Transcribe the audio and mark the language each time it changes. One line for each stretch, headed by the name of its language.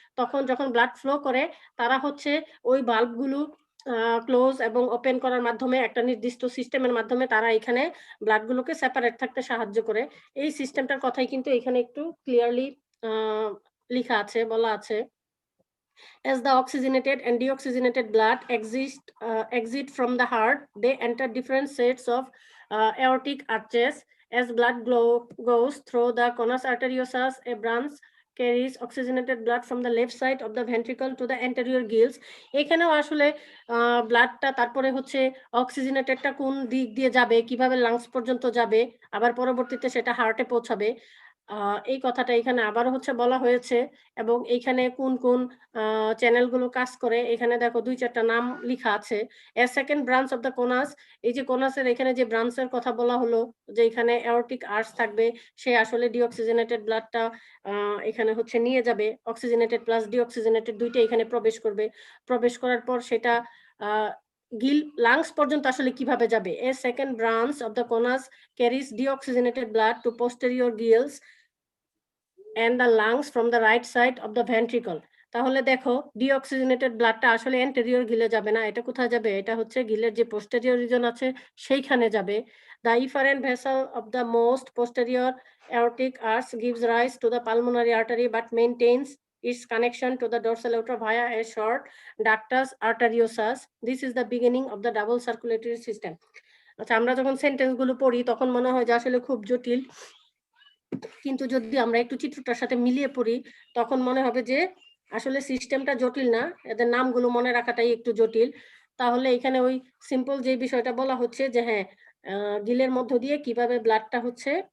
Bangla: তখন যখন blood flow করে, তারা হচ্ছে ওই বাল্বগুলো ক্লোজ এবং ওপেন করার মাধ্যমে একটা নির্দিষ্ট সিস্টেমের মাধ্যমে তারা এখানে ব্লাডগুলোকে সেপারেট থাকতে সাহায্য করে। এই সিস্টেমটার কথাই কিন্তু এখানে একটু ক্লিয়ারলি লেখা আছে, বলা আছে।
English: As the oxygenated and deoxygenated blood exit from the heart, they enter different sets of aortic arches. As blood goes through the conus arteriosus, a branch carries oxygenated blood from the left side of the ventricle to the anterior gills.
Bangla: এখানেও আসলে ব্লাডটা তারপরে হচ্ছে অক্সিজেনেটেডটা কোন দিক দিয়ে যাবে, কিভাবে lungs পর্যন্ত যাবে, আবার পরবর্তীতে সেটা হার্টে পৌঁছাবে, এই কথাটা এখানে আবারও হচ্ছে বলা হয়েছে। এবং এইখানে কোন কোন চ্যানেলগুলো কাজ করে এখানে দেখো দুই চারটা নাম লেখা আছে।
English: a second branch of the conus,
Bangla: এই যে কোনাসের এখানে যে ব্রাঞ্চের কথা বলা হলো, যে এখানে অ্যাওরটিক আর্চ থাকবে, সে আসলে ডিঅক্সিজেনেটেড ব্লাডটা এখানে হচ্ছে নিয়ে যাবে। অক্সিজেনেটেড প্লাস ডিঅক্সিজেনেটেড দুইটা এখানে প্রবেশ করবে। প্রবেশ করার পর সেটা লাংস পর্যন্ত আসলে কিভাবে যাবে?
English: A second branch of the conus carries deoxygenated blood to posterior gills and the lungs from the right side of the ventricle.
Bangla: তাহলে দেখো ডিঅক্সিজেনেটেড ব্লাডটা আসলে অ্যান্টেরিয়র গিলে যাবে না, এটা কোথায় যাবে? এটা হচ্ছে গিলের যে পোস্টেরিয়র রিজন আছে সেইখানে যাবে।
English: The efferent vessel of the most posterior aortic arch gives rise to the pulmonary artery but maintains its connection to the dorsal aorta via a short ductus arteriosus. This is the beginning of the double circulatory system.
Bangla: আচ্ছা, আমরা যখন sentence গুলো পড়ি তখন মনে হয় যে আসলে খুব জটিল, কিন্তু যদি আমরা একটু চিত্রটার সাথে মিলিয়ে পড়ি তখন মনে হবে যে আসলে সিস্টেমটা জটিল না, এদের নামগুলো মনে রাখাটাই একটু জটিল। তাহলে এখানে ওই সিম্পল যে বিষয়টা বলা হচ্ছে যে হ্যাঁ, গিলের মধ্য দিয়ে কিভাবে ব্লাডটা হচ্ছে